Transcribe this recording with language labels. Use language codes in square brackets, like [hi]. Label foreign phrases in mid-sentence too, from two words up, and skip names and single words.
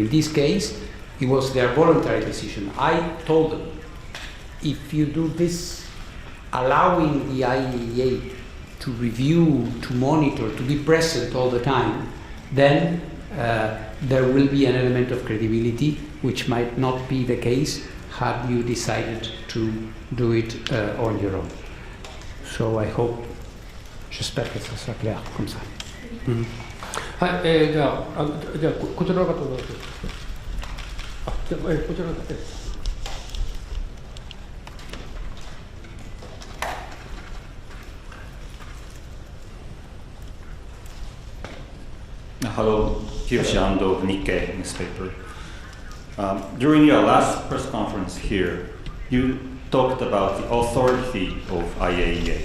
[en] In this case, it was their voluntary decision. I told them, if you do this, allowing the IAEA to review, to monitor, to be present all the time, then there will be an element of credibility which might not be the case had you decided to do it on your own. So I hope, [fr] j'espère que ça soit clair comme ça. [ja] はい、じゃあこちらの方どうぞ。じゃあこちらの方。 [en] Hello, Hiroshi Ando of Nikkei newspaper. During your last press conference here, you talked about the authority of IAEA.